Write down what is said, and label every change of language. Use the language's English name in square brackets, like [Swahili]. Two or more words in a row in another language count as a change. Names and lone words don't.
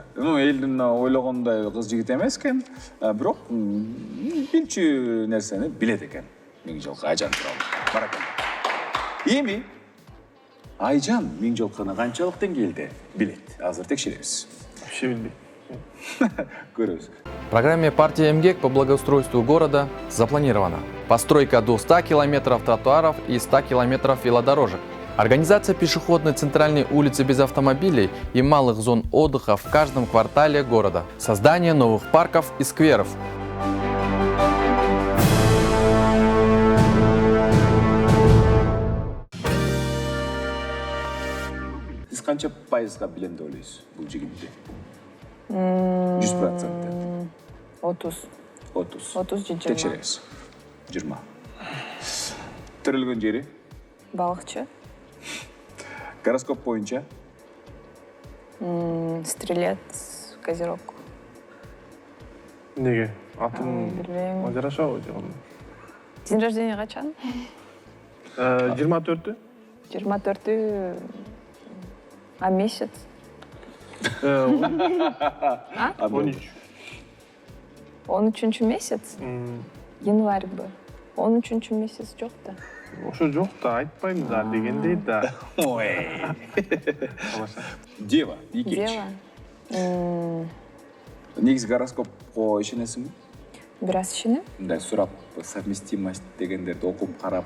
[Kyrgyz] Элдин ойлогондой кыз жигит эмес экен, бирок билчү нерсени билет экен. Миң жолку Айжан тууралуу. Баракалла. Эми Айжан миң жолкуна канчалык деңгээлде билет? Азыр текшеребиз. Вообще билбейм. Көрөбүз. [Russian] В программе партии МГЕК по благоустройству города запланирована постройка до 100 километров тротуаров и 100 километров велодорожек, организация пешеходной центральной улицы без автомобилей и малых зон отдыха в каждом квартале города, создание новых парков и скверов. [Kyrgyz] Сиз канча пайызга билем деп ойлойсуз бул жигитти? 100%. 30. 30. 30 же 20. Текшеребиз. 20. Тирилген жери, Балыкчы. гороскоп боюнча, [Russian] Стрелец, Козерог. [Kyrgyz] Неге? Атым Билбейм. жарашабы жок. [Russian] День рождения качан? [Kyrgyz] 24-тү. [Russian] 24-й. А месяц? [Kyrgyz] 13. [Russian] 13-чү месяц? Январь бы. [Kyrgyz] 13-чү месяц жок да. Ошо жок да, айтпайм да, дегендей да. ой. Дева, экинчи. Дева. Негизи гороскопко ишенесиңби? Бир аз ишенем? Мындай сурап, совместимость дегендерди окуп карап.